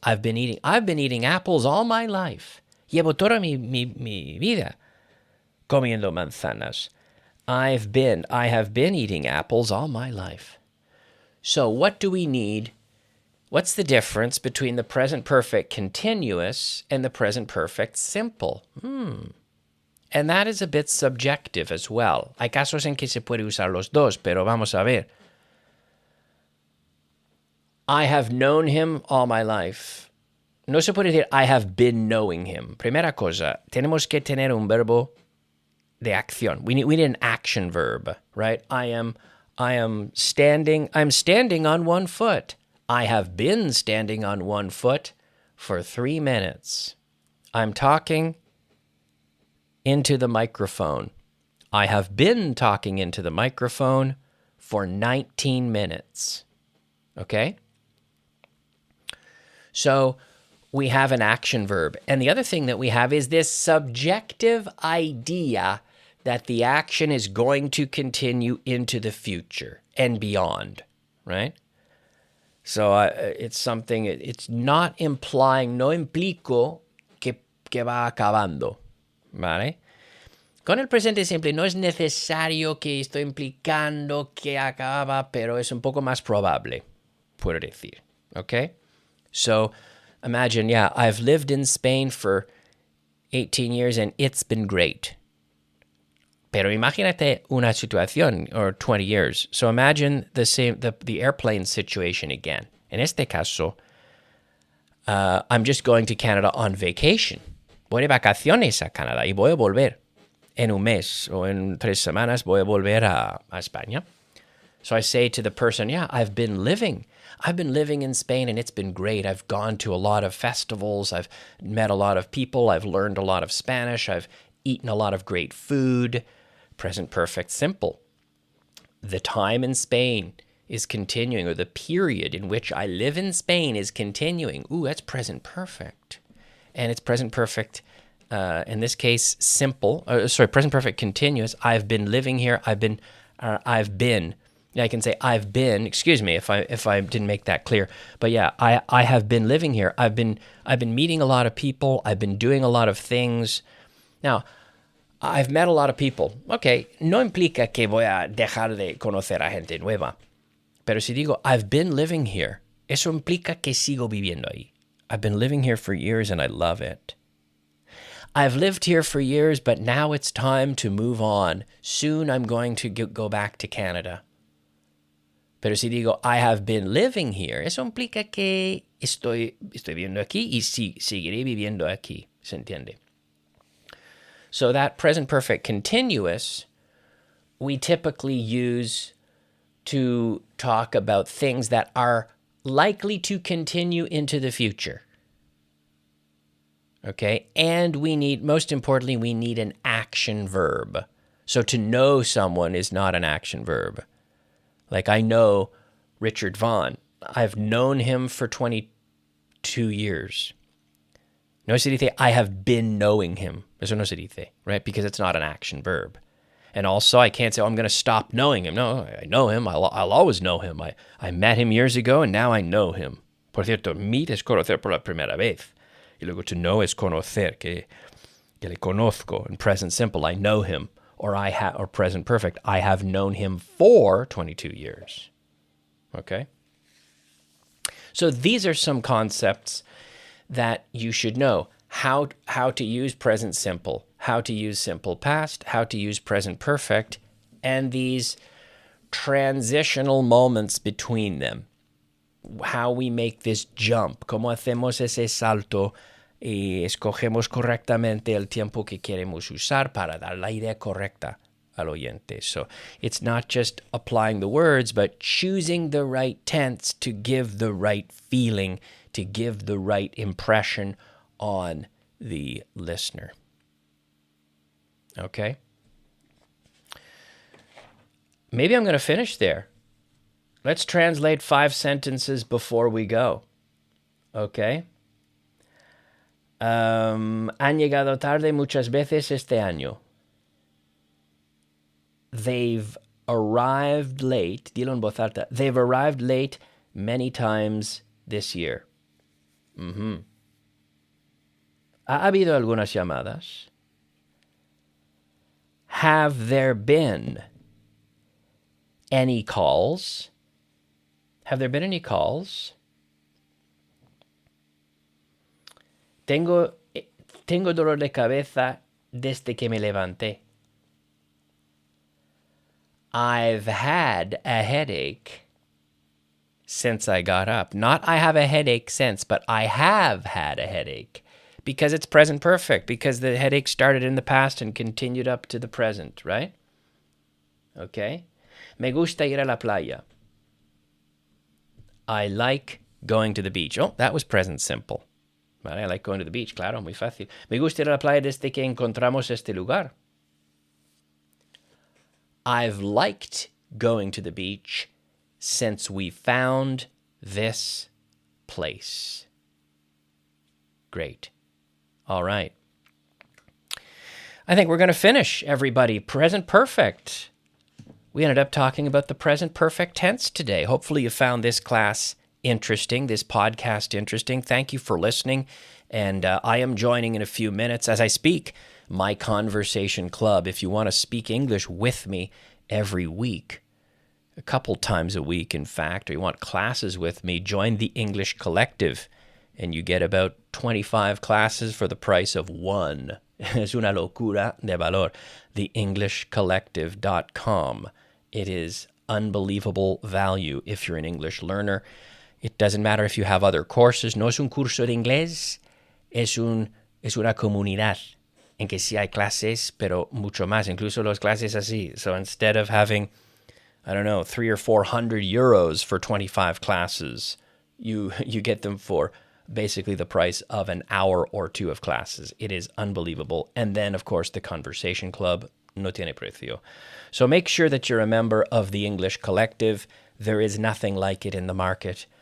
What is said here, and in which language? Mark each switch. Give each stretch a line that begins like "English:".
English: I've been eating apples all my life.
Spanish: Llevo toda mi vida comiendo manzanas.
English: I have been eating apples all my life. So what do we need? What's the difference between the present perfect continuous and the present perfect simple? And that is a bit subjective as well.
Spanish: Hay casos en que se puede usar los dos, pero vamos a ver.
English: I have known him all my life.
Spanish: No se puede decir
English: I have been knowing him.
Spanish: Primera cosa, tenemos que tener un verbo de acción.
English: We need an action verb, right? I'm standing on one foot. I have been standing on one foot for 3 minutes. I'm talking into the microphone. I have been talking into the microphone for 19 minutes. Okay? So we have an action verb. And the other thing that we have is this subjective idea that the action is going to continue into the future and beyond, right? So it's something, it's not implying,
Spanish: no implico que va acabando, ¿vale? Con el presente simple no es necesario que estoy implicando que acaba, pero es un poco más probable, puedo decir, okay?
English: So imagine, I've lived in Spain for 18 years and it's been great.
Spanish: Pero imagínate una situación,
English: or 20 years. So imagine the airplane situation again.
Spanish: En este caso,
English: I'm just going to Canada on vacation.
Spanish: Voy de vacaciones a Canadá y voy a volver. En un mes o en 3 semanas voy a volver a España.
English: So I say to the person, yeah, I've been living in Spain and it's been great. I've gone to a lot of festivals. I've met a lot of people. I've learned a lot of Spanish. I've eaten a lot of great food. Present perfect simple. The time in Spain is continuing, or the period in which I live in Spain is continuing. Ooh, that's present perfect. And it's present perfect, in this case, simple. Present perfect continuous. I've been living here. I've been. Yeah, I can say I've been. Excuse me if I didn't make that clear. But yeah, I have been living here. I've been meeting a lot of people. I've been doing a lot of things. Now, I've met a lot of people.
Spanish: Okay, no implica que voy a dejar de conocer a gente nueva. Pero si digo,
English: I've been living here,
Spanish: eso implica que sigo viviendo ahí.
English: I've been living here for years and I love it. I've lived here for years, but now it's time to move on. Soon I'm going to go back to Canada.
Spanish: Pero si digo,
English: I have been living here,
Spanish: eso implica que estoy viviendo aquí y seguiré viviendo aquí. ¿Se entiende?
English: So that present perfect continuous, we typically use to talk about things that are likely to continue into the future. Okay? And most importantly, we need an action verb. So to know someone is not an action verb. Like I know Richard Vaughn. I've known him for 22 years.
Spanish: No se dice,
English: I have been knowing him.
Spanish: Eso no se dice, right?
English: Because it's not an action verb. And also, I can't say, I'm going to stop knowing him. No, I know him. I'll always know him. I met him years ago, and now I know him.
Spanish: Por cierto, meet es conocer por la primera vez. Y luego to know es conocer, que le conozco.
English: In present simple, I know him. Or present perfect, I have known him for 22 years. Okay? So these are some concepts that you should know. How to use present simple, how to use simple past, how to use present perfect, and these transitional moments between them. How we make this jump,
Spanish: cómo hacemos ese salto y escogemos correctamente el tiempo que queremos usar para dar la idea correcta al oyente.
English: So it's not just applying the words, but choosing the right tense to give the right feeling, to give the right impression on the listener. Okay? Maybe I'm going to finish there. Let's translate 5 sentences before we go. Okay?
Spanish: Han llegado tarde muchas veces este año.
English: They've arrived late.
Spanish: Dilo en voz alta.
English: They've arrived late many times this year. Mm-hmm.
Spanish: ¿Ha habido algunas llamadas?
English: Have there been any calls? Have there been any calls?
Spanish: Tengo dolor de cabeza desde que me levanté.
English: I've had a headache since I got up. Not I have a headache since, but I have had a headache. Because it's present perfect, because the headache started in the past and continued up to the present, right? Okay?
Spanish: Me gusta ir a la playa.
English: I like going to the beach. Oh, that was present simple. Vale, I like going to the beach,
Spanish: claro, muy fácil. Me gusta ir a la playa desde que encontramos este lugar.
English: I've liked going to the beach since we found this place. Great. All right. I think we're going to finish, everybody. Present perfect. We ended up talking about the present perfect tense today. Hopefully you found this class interesting, this podcast interesting. Thank you for listening. And I am joining in a few minutes as I speak my conversation club. If you want to speak English with me every week, a couple times a week, in fact, or you want classes with me, join the English Collective. And you get about 25 classes for the price of one.
Spanish: Es una locura de valor. TheEnglishCollective.com.
English: It is unbelievable value if you're an English learner. It doesn't matter if you have other courses.
Spanish: No es un curso de inglés. Es una comunidad en que sí hay clases, pero mucho más. Incluso las clases así.
English: So instead of having I don't know, 300 or 400 euros for 25 classes. You get them for basically the price of an hour or two of classes. It is unbelievable. And then, of course, the Conversation Club,
Spanish: no tiene precio.
English: So make sure that you're a member of the English Collective. There is nothing like it in the market.